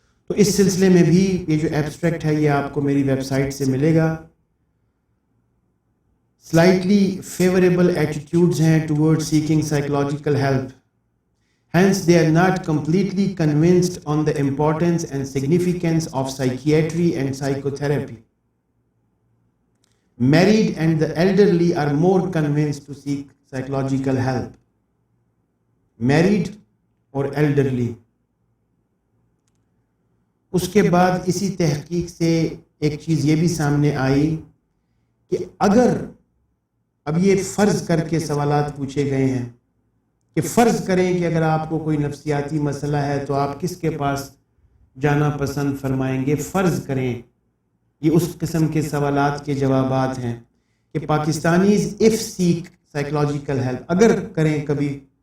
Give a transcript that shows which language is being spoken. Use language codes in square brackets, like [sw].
[ur] تو اس سلسلے میں بھی یہ جو ایبسٹریکٹ ہے یہ آپ کو میری ویب سائٹ سے ملے گا۔ [en] Slightly favourable attitudes ہیں toward seeking psychological help, hence they are not completely convinced on the importance and significance of psychiatry and psychotherapy. Married and the elderly are more convinced to seek psychological help. [ur] Married اور elderly۔ اس کے بعد اسی تحقیق سے ایک چیز یہ بھی سامنے آئی کہ اگر اب یہ فرض کر کے سوالات پوچھے گئے ہیں کہ فرض کریں کہ اگر آپ کو کوئی نفسیاتی مسئلہ ہے تو آپ کس کے پاس جانا پسند فرمائیں گے، فرض کریں، یہ اس قسم کے سوالات کے جوابات ہیں کہ [en] Pakistanis if seek psychological help, [ur] اگر کریں کبھی